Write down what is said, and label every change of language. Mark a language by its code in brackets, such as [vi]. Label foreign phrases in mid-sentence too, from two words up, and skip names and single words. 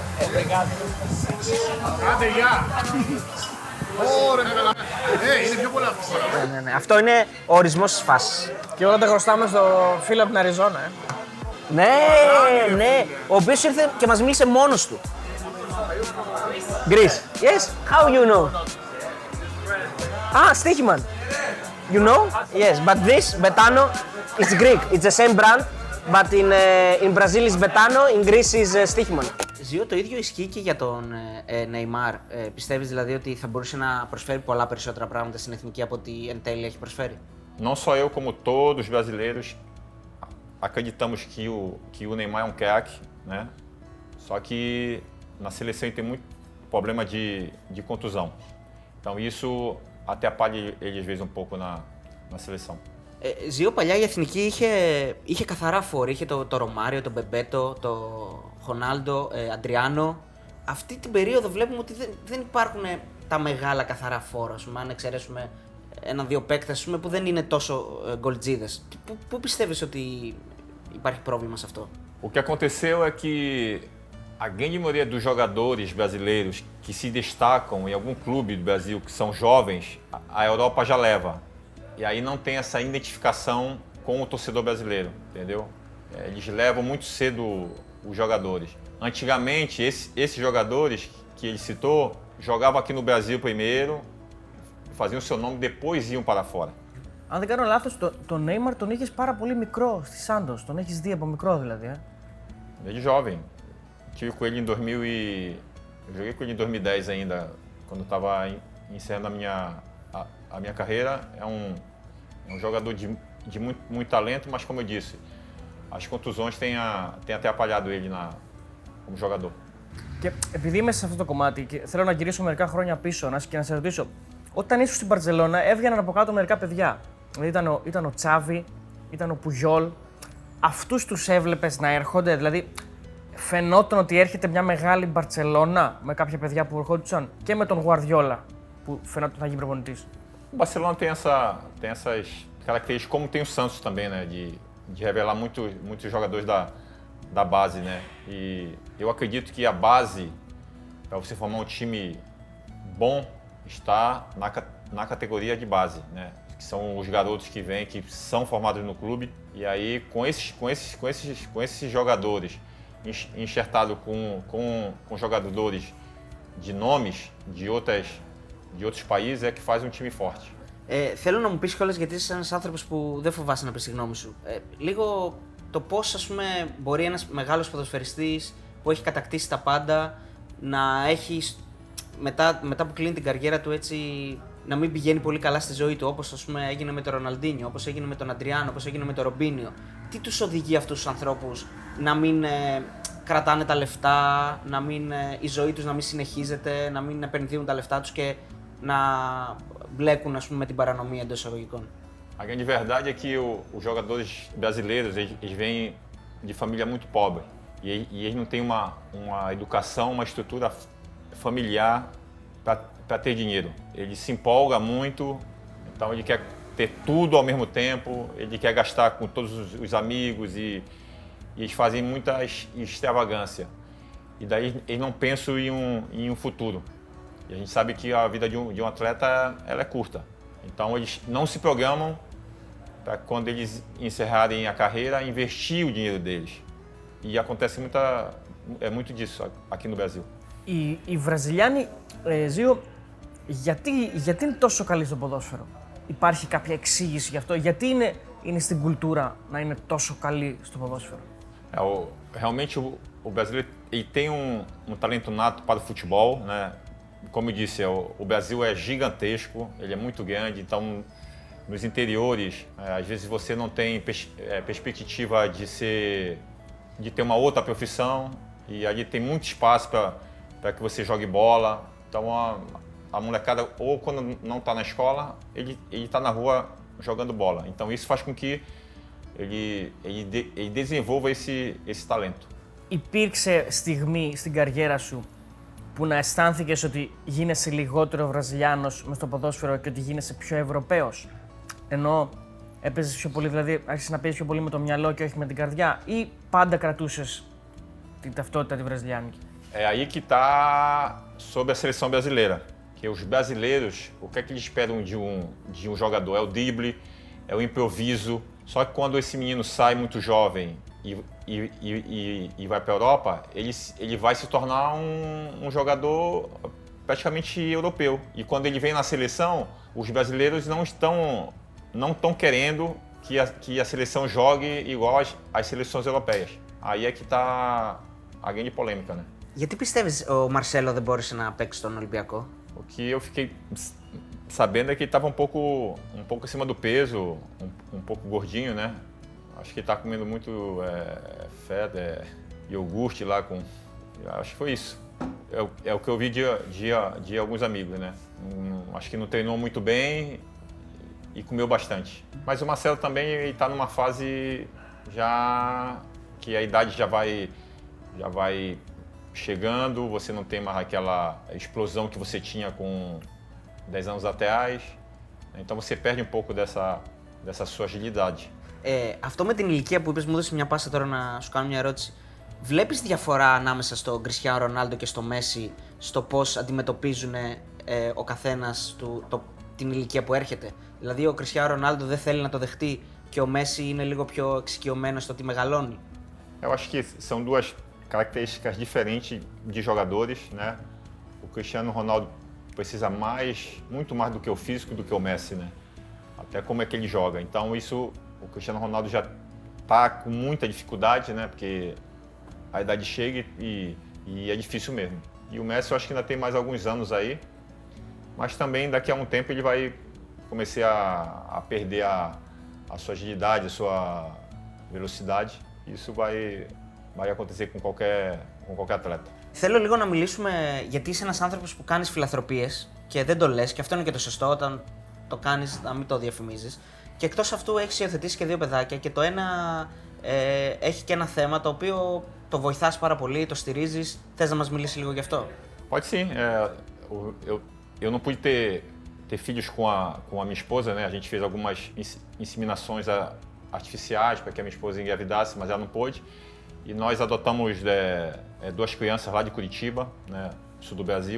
[el] Άντε, γεια. Ωραία, καλά. Είναι πιο πολλά αυτό. Ναι. Αυτό είναι ο ορισμός της φάσης. Και όλα τα χρωστάμε στο φίλο από την Αριζόνα, Ναι, ο οποίος ήρθε και μας μίλησε μόνος του. [en] Greece. Yes, how you know? Stichiman. You know? Yes, but this, Betano, it's Greek. It's the same brand, but in Brazil is Betano, in Greece is Stichiman. [el] Ζιο, το ίδιο ισχύει και για τον Neymar. Πιστεύεις δηλαδή ότι θα μπορούσε να προσφέρει πολλά περισσότερα πράγματα στην εθνική από ό,τι εν τέλει έχει προσφέρει? [pt] Não só eu, como todos os brasileiros, acreditamos que o Neymar é um craque, né? Só que na seleção ele tem muito problema de contusão. Então isso atrapalha ele às vezes um pouco na seleção. [el] Ζιο, παλιά η εθνική είχε καθαρά φόρ. Είχε το Ρωμάριο, τον Μπεμπέτο, το Χονάλντο, Αντριάνο. Αυτή την περίοδο βλέπουμε ότι δεν υπάρχουν τα μεγάλα καθαρά φόρ, ας πούμε, αν εξαιρέσουμε ένα-δύο παίκτες που δεν είναι τόσο γκολτζίδες. Πού πιστεύεις ότι υπάρχει πρόβλημα σε αυτό? [pt] O que aconteceu é que A grande maioria dos jogadores brasileiros que se destacam em algum clube do Brasil, que são jovens, a Europa já leva. E aí não tem essa identificação com o torcedor brasileiro, entendeu? Eles levam muito cedo os jogadores. Antigamente, esses jogadores que ele citou, jogavam aqui no Brasil primeiro, faziam o seu nome, depois iam para fora. [el] Αν δεν κάνω λάθος, τον Neymar τον είχες πάρα πολύ μικρό στη Santos. Τον έχεις δει από μικρό δηλαδή. [pt] Desde jovem. Tive com ele em 2000 e... Eu joguei com ele em 2010 ainda, quando estava encerrando a minha carreira. É um jogador de muito talento, mas como eu disse, as contusões têm atrapalhado ele como jogador. [el] Και επειδή είμαι σε αυτό το κομμάτι και θέλω να γυρίσω μερικά χρόνια πίσω και να σε ρωτήσω, όταν ήσουν στην Μπαρτσελώνα έβγαιναν από κάτω μερικά παιδιά. Δηλαδή ήταν ο Τσάβι, ήταν ο Πουγιόλ. Αυτούς τους έβλεπες να έρχονται, δηλαδή φαινόταν ότι έρχεται μια μεγάλη Μπαρτσελώνα με κάποια παιδιά που ερχόντουσαν και με τον Γουαρδιόλα που φαινόταν θα γίνει προπονητής. [pt] O Barcelona tem essas características, como tem o Santos também, né, de revelar muitos jogadores da base, né? E eu acredito que a base, para você formar um time bom, está na categoria de base, né? Que são os garotos que vêm, que são formados no clube. E aí, com esses jogadores enxertados com jogadores de nomes de outros países, é que faz um time forte. [el] Θέλω να μου πεις κιόλας, γιατί είσαι ένας άνθρωπος που δεν φοβάσαι να πεις τη γνώμη σου. Λίγο το πώς, ας πούμε, μπορεί ένας μεγάλος ποδοσφαιριστής που έχει κατακτήσει τα πάντα να έχει μετά που κλείνει την καριέρα του έτσι να μην πηγαίνει πολύ καλά στη ζωή του, όπως ας πούμε έγινε με τον Ροναλντίνιο, όπως έγινε με τον Αντριάνο, όπως έγινε με τον Ρομπίνιο. Τι τους οδηγεί αυτούς τους ανθρώπους να μην κρατάνε τα λεφτά, η ζωή τους να μην συνεχίζεται, να μην επενδύουν τα λεφτά τους και να μπλέκουν, ας πούμε, με την παρανομία εντός εισαγωγικών? [pt] A grande verdade é que os jogadores brasileiros, eles vêm de família muito pobre e eles não têm uma educação, uma estrutura familiar para ter dinheiro. Ele se empolga muito, então ele quer ter tudo ao mesmo tempo, ele quer gastar com todos os amigos e eles fazem muita extravagância. E daí eles não pensam em um futuro. E a gente sabe que a vida de um atleta ela é curta. Então eles não se programam para quando eles encerrarem a carreira, investir o dinheiro deles. E acontece muito disso aqui no Brasil. [el] Οι Βραζιλιάνοι, Ζήο, γιατί είναι τόσο καλοί στο ποδόσφαιρο? Υπάρχει κάποια εξήγηση γι' αυτό? Γιατί είναι στην κουλτούρα να είναι τόσο καλοί στο ποδόσφαιρο? [pt] Realmente o brasileiro ele tem um talento nato para o futebol, né? Como eu disse, o Brasil é gigantesco, ele é muito grande, então nos interiores, às vezes você não tem perspectiva de ter uma outra profissão e ali tem muito espaço para que você jogue bola. Então a molecada, ou quando não está na escola, ele está na rua jogando bola. Então isso faz com que ele desenvolva esse talento. [el] Υπήρξε στιγμή στην καριέρα σου που να αισθάνθηκες ότι γίνεσαι λιγότερο Βραζιλιάνος μες στο ποδόσφαιρο και ότι γίνεσαι πιο Ευρωπαίος? Ενώ έπαιζες πιο πολύ, δηλαδή άρχισες να παίζεις πιο πολύ με το μυαλό και όχι με την καρδιά, ή πάντα κρατούσες την ταυτότητα τη βραζιλιάνικη? [pt] É aí que está sobre a seleção brasileira. Que os brasileiros, o que é que eles esperam de um jogador? É o drible, é o improviso. Só que quando esse menino sai muito jovem e vai para a Europa, ele vai se tornar um jogador praticamente europeu. E quando ele vem na seleção, os brasileiros não estão querendo que a seleção jogue igual às seleções europeias. Aí é que está a grande polêmica, né? [el] Γιατί πιστεύεις ο Μαρσέλο δεν μπόρεσε να παίξει στον Ολυμπιακό? [pt] O que eu fiquei sabendo é que ele estava um pouco acima do peso, um pouco gordinho, né? Acho que ele está comendo muito feta, iogurte lá com... Acho que foi isso. É o que eu vi de alguns amigos, né? Acho que não treinou muito bem e comeu bastante. Mas o Marcelo também está numa fase já que a idade já vai chegando, você não tem mais aquela explosão que você tinha com 10 anos atrás, então você perde um pouco dessa sua agilidade. [el] Αυτό με την ηλικία που είπες, μου έδωσε μια πάσα τώρα να σου κάνω μια ερώτηση. Βλέπεις διαφορά ανάμεσα στο Κριστιάνο Ρονάλντο και στο Μέση στο πώς αντιμετωπίζουν ο καθένας την ηλικία που έρχεται? Δηλαδή ο Κριστιάνο Ρονάλντο δεν θέλει να το δεχτεί και ο Μέση είναι λίγο πιο εξοικειωμένος στο ότι μεγαλώνει. [pt] Eu acho que são duas características diferentes de jogadores, né? O Cristiano Ronaldo precisa muito mais do que o físico do que o Messi, né? Até como é que ele joga. Então o Cristiano Ronaldo já tá com muita dificuldade, né? Porque a idade chega e é difícil mesmo. E o Messi eu acho que ainda tem mais alguns anos aí, mas também daqui a um tempo ele vai começar a perder a sua agilidade, a sua velocidade. Isso vai acontecer com qualquer atleta. [el] Θέλω λίγο να μιλήσουμε, γιατί είσαι ένας άνθρωπος που κάνεις φιλανθρωπίες και δεν το λες, και αυτό είναι και το σωστό, όταν το κάνεις να μην το διαφημίζεις. Και εκτός αυτού έχεις υιοθετήσει και 2 παιδάκια και το ένα έχει και ένα θέμα το οποίο το βοηθάς πάρα πολύ, το στηρίζεις. Θες να μας μιλήσεις λίγο γι' αυτό? [pt] Pode sim. Eu não pude ter filhos com a minha esposa, né? A gente fez algumas inseminações artificiais para que a minha esposa engravidasse, mas ela não pôde. E nós adotamos 2 crianças lá de Curitiba, né, sul do Brasil.